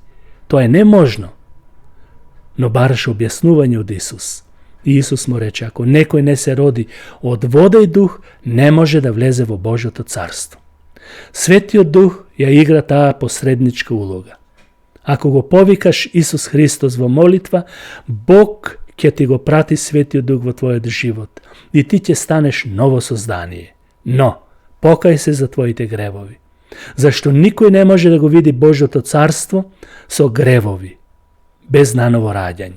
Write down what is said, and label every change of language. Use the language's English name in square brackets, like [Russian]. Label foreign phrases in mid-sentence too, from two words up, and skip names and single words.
[Macedonian] Тоа е неможно. Но бараше објаснување од Исус. И Исус му рече, ако некој не се роди од вода и дух, не може да влезе во Божјото царство. Светиот Дух ја игра таа посредничка улога. Ако го повикаш Исус Христос во молитва, Бог ће ти го прати Светио Дух во твој живот и ти ће станеш ново создание. Но, покај се за твоите гревови. Зашто нико не може да го види Божјо то царство со гревови, без наново рађање.